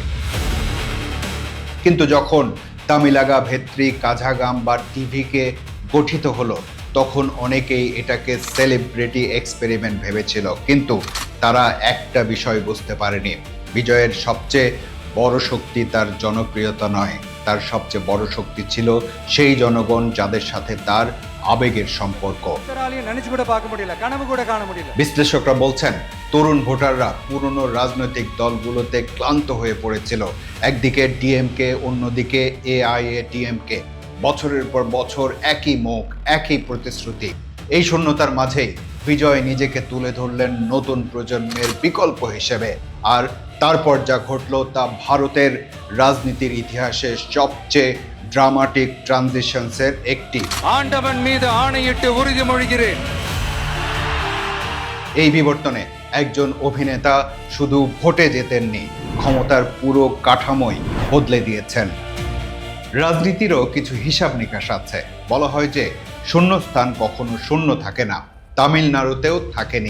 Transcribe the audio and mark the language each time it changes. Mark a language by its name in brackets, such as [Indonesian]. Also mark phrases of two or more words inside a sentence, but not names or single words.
[Bangla] কিন্তু যখন তামিলাগা ভেত্রী কাঝাগাম বা টিভিকে গঠিত হলো, তখন অনেকেই এটাকে সেলিব্রিটি এক্সপেরিমেন্ট ভেবেছিল। কিন্তু তারা একটা বিষয় বুঝতে পারেনি, বিজয়ের সবচেয়ে বড় শক্তি তার জনপ্রিয়তা নয়, তার সবচেয়ে বড় শক্তি ছিল সেই জনগণ যাদের সাথে তার আবেগের সম্পর্ক। [Tamil] உத்தராலி நெனச்சு கூட பார்க்க முடியல, কனவு கூட কাণ முடியல। [Bangla] বিশ্লেষকরা বলছেন তরুণ ভোটাররা পুরনো রাজনৈতিক দলগুলোতে ক্লান্ত হয়ে পড়েছিল। একদিকে ডিএমকে, অন্যদিকে এআইএডিএমকে, বছরের পর বছর একই মুখ, একই প্রতিশ্রুতি। এই শূন্যতার মাঝেই বিজয় নিজেকে তুলে ধরলেন নতুন প্রজন্মের বিকল্প হিসেবে। আর তারপর যা ঘটলো তা ভারতের রাজনীতির ইতিহাসে সবচেয়ে [English] dramatic transitions [Bangla] একটি। [Tamil] ஆண்டவன் மீது ஆணையிட்டு உறுதிமொழிகிறேன்। [Bangla] এই বিবর্তনে একজন অভিনেতা শুধু ভোটে জেতেননি, ক্ষমতার পুরো কাঠামোই বদলে দিয়েছেন। রাজনীতিরও কিছু হিসাব নিকাশ আছে। বলা হয় যে শূন্যস্থান কখনো শূন্য থাকে না, তামিলনাড়ুতেও থাকেনি।